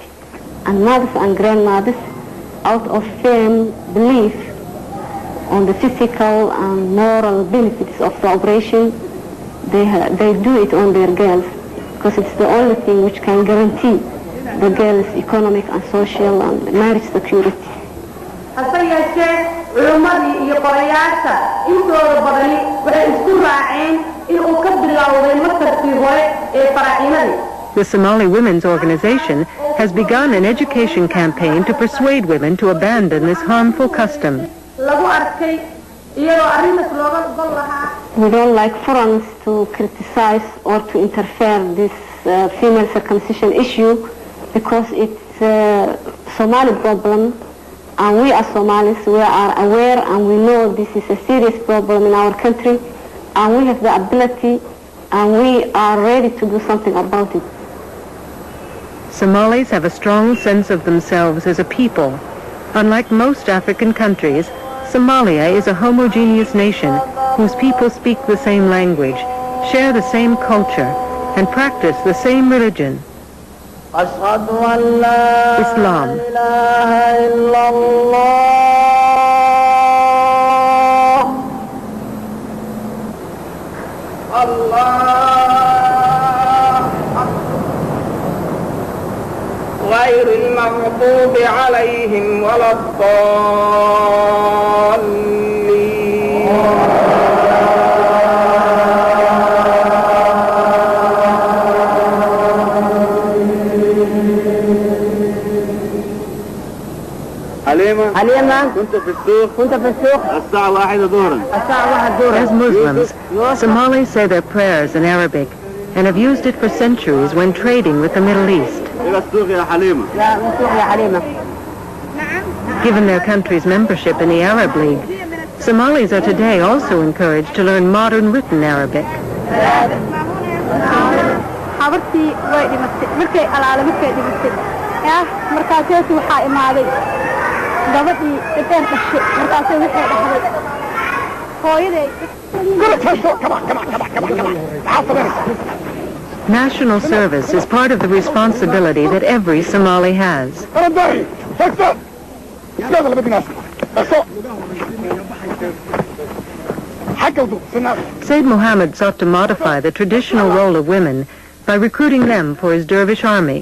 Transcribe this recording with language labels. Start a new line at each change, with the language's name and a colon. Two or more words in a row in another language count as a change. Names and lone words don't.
English: And mothers and grandmothers, out of firm belief on the physical and moral benefits of the operation, they do it on their girls, because it's the only thing which can guarantee the girls' economic and social and marriage security.
Somali: hase yeeshee culimmadii iyo qorayaasha intooda badani waxay isku raaceen inuu ka bilowday masarkii hore ee faraciinadii.
English: The Somali Women's Organization has begun an education campaign to persuade women to abandon this harmful custom.
Somali: lagu arkay iyadoo arrintaas looga gol lahaa.
English: We don't like foreigners to criticize or to interfere this female circumcision issue, because it's a Somali problem, and we as Somalis, we are aware and we know this is a serious problem in our country, and we have the ability and we are ready to do something about it. Somalis have a strong sense of themselves as a people. Unlike most African countries, Somalia is a homogeneous nation whose people speak the same language, share the same culture, and practice the same religion, Islam.
Arabic: غير المغضوب عليهم ولا الضالين. حليمة كنت في السوق الساعة 1 ظهرا.
English: As Muslims, Somalis say their prayers in Arabic and have used it for centuries when trading with the Middle East.
Arabic: إلى السوق يا حليمة.
English: Given their country's membership in the Arab League, Somalis are today also encouraged to learn modern written Arabic.
Somali: habartii way dhimatay markay alaala markay dhimatay markaasay waxaa imaaday gabadhii intaan dhashay markaasay waxay dhahday hooyaday.
English: National service is part of the responsibility that every Somali has. Said Mohammed sought to modify the traditional role of women by recruiting them for his dervish army.